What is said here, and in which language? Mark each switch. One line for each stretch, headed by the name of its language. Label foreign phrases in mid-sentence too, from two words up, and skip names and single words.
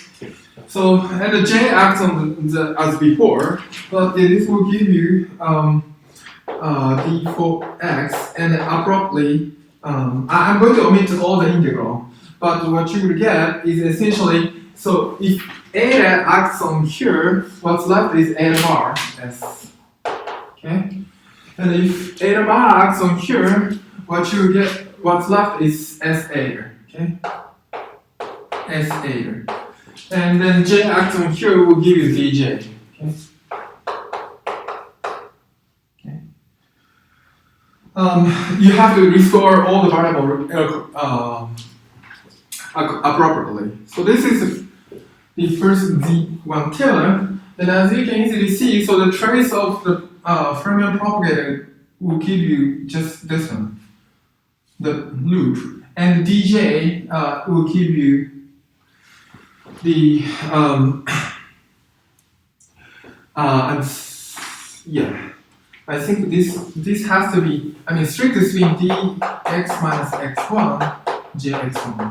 English: So and the J acts on the as before, but this will give you d4x, and abruptly I'm going to omit all the integral, but what you will get is essentially, so if eta acts on here, what's left is eta bar s. Okay, and if eta bar acts on here, what you get, what's left is s eta. Okay, s eta. And then J acts on here will give you dj. Okay. You have to restore all the variable appropriately. So this is the first Z1 Taylor, and as you can easily see, so the trace of the fermion propagator will give you just this one, the loop, and dj will give you the yeah, I think this has to be, I mean, strictly speaking, dx minus x1 jx1.